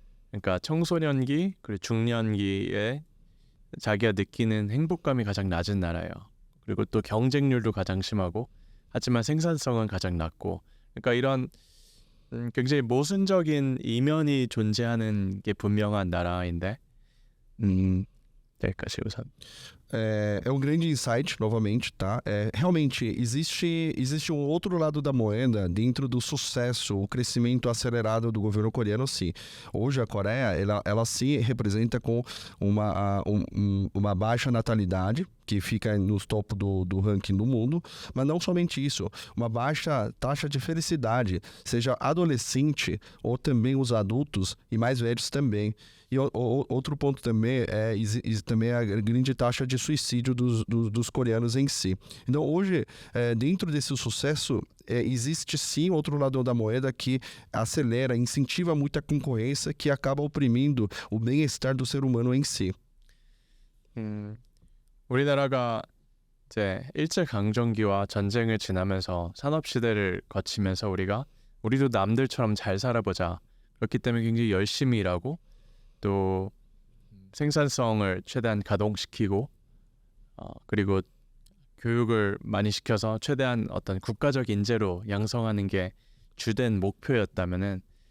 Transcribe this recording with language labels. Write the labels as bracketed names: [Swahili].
[Korean] 그러니까 청소년기 그리고 중년기에 자기가 느끼는 행복감이 가장 낮은 나라예요. 그리고 또 경쟁률도 가장 심하고 하지만 생산성은 가장 낮고, 그러니까 이런 굉장히 모순적인 이면이 존재하는 게 분명한 나라인데 여기까지 우선. [Portuguese] É um grande insight, novamente, tá? Realmente, existe um outro lado da moeda dentro do sucesso, o crescimento acelerado do governo coreano, sim. Hoje a Coreia, ela se representa com uma baixa natalidade, que fica nos topo do ranking do mundo, mas não somente isso, uma baixa taxa de felicidade, seja adolescente ou também os adultos e mais velhos também. E outro ponto também também a grande taxa de suicídio dos coreanos em si. Então hoje, dentro desse sucesso, existe sim outro lado da moeda que acelera, incentiva muita concorrência que acaba oprimindo o bem-estar do ser humano em si. [Korean] 우리나라가 이제 일제강점기와 전쟁을 지나면서 산업시대를 거치면서 우리도 남들처럼 잘 살아보자. 그렇기 때문에 굉장히 열심히 일하고 또 생산성을 최대한 가동시키고 그리고 교육을 많이 시켜서 최대한 어떤 국가적 인재로 양성하는 게 주된 목표였다면은